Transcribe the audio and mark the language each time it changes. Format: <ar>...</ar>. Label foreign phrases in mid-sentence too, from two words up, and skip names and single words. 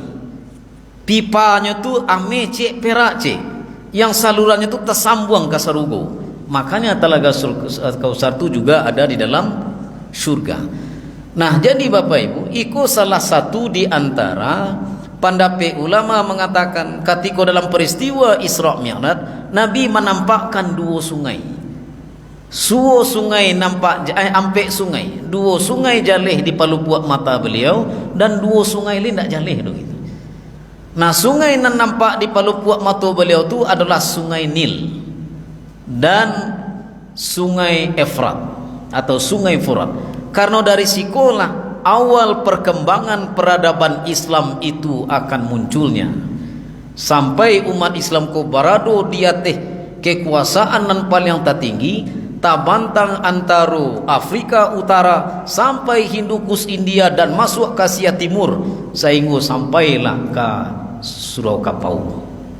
<min>Pipanya tu amih cek, perak cek, yang salurannya tu tersambung ke surga.</min> <id>Makanya Telaga Kausar itu juga ada di dalam surga. Nah, jadi Bapak Ibu, itu salah satu di antara pendapat ulama mengatakan ketika dalam peristiwa Isra Mi'raj, Nabi menampakkan dua sungai.</id> <min>Dua sungai nampak, ampe sungai. Dua sungai jalih di palupuak mata beliau, dan dua sungai lain tak jalih begitu.</min> <id>Nah, sungai yang nampak di palupuak mata beliau itu adalah sungai Nil dan sungai Efrat atau sungai Furat. Karena dari sikolah awal perkembangan peradaban Islam itu akan munculnya, sampai umat Islam</id> <min>ko barado</min> <id>di atas kekuasaan nan paling tertinggi, tabantang antara Afrika Utara sampai Hindukus India dan masuk ke Asia Timur, sehingga sampailah ke Surau Kapau.</id>